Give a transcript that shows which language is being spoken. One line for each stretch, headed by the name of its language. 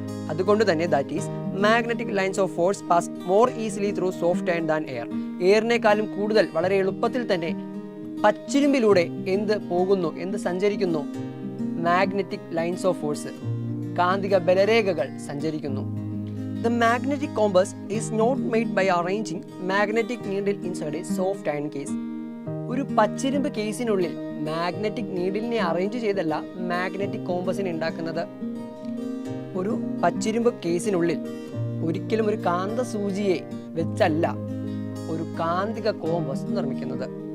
Malayalam: അതുകൊണ്ട് തന്നെ
English: That is magnetic lines of force pass more easily through soft iron than air.
Malayalam: എയറിനേക്കാളും കൂടുതൽ, വളരെ എളുപ്പത്തിൽ തന്നെ പച്ചിരുമ്പിലൂടെ എന്ത് പോകുന്നു, എന്ത് സഞ്ചരിക്കുന്നു? മാഗ്നറ്റിക് ലൈൻസ് ഓഫ് ഫോഴ്സ്, കാന്തിക ബലരേഖകൾ സഞ്ചരിക്കുന്നു.
English: The magnetic compass is not made by arranging magnetic needle inside a soft iron case.
Malayalam: ഒരു പച്ചിരുമ്പ് കേസിനുള്ളിൽ മാഗ്നറ്റിക് നീഡിലിനെ അറേഞ്ച് ചെയ്തല്ല മാഗ്നറ്റിക് കോമ്പസിനെ ഉണ്ടാക്കുന്നത്. ഒരു പച്ചിരുമ്പ് കേസിനുള്ളിൽ ഒരിക്കലും ഒരു കാന്ത സൂചിയെ വെച്ചല്ല ഒരു കാന്തിക കോമ്പസ് നിർമ്മിക്കുന്നത്.